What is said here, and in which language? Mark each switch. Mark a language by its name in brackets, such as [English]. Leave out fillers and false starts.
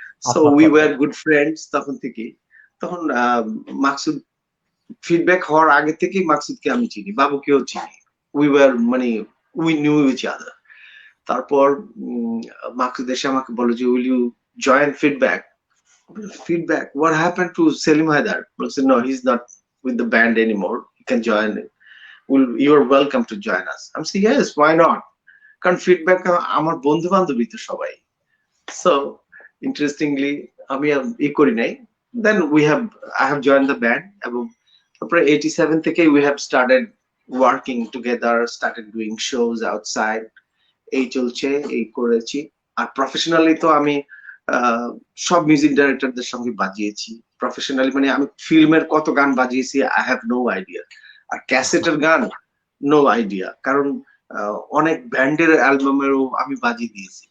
[English] so we were good friends [Bangla] তখন থেকেই। তখন মাকসুদ ফিডব্যাক হওয়ার আগে থেকেই মাকসুদকে আমি চিনি, বাবুকেও চিনি। [English] We knew each other. [Bangla] তারপর মাকসুদ এসে আমাকে বলে যে, [English] Will you join Feedback? Feedback, what happened to Selim Haidar? I said, no, he's not with the band anymore. You can join it. You're welcome to join us. I'm saying, yes, why not? [Bangla] কারণ feedback আমার বন্ধু বান্ধবী তো সবাই। [English] So interestingly [Bangla] আমি করি নাই। [English] Then I have joined the band, [Bangla] এবং তারপরে 87 থেকে [English] we have started working together, started doing shows outside. [Bangla] এই চলছে, এই করেছি। আর প্রফেশনালি তো আমি সব মিউজিক ডাইরেক্টরদের সঙ্গে বাজিয়েছি। প্রফেশনালি মানে আমি ফিল্মের কত গান বাজিয়েছি, [English] I have no idea. [Bangla] আর ক্যাসেটের গান [English] no idea, [Bangla] কারণ অনেক ব্যান্ডের অ্যালবামেরও আমি বাজিয়ে দিয়েছি।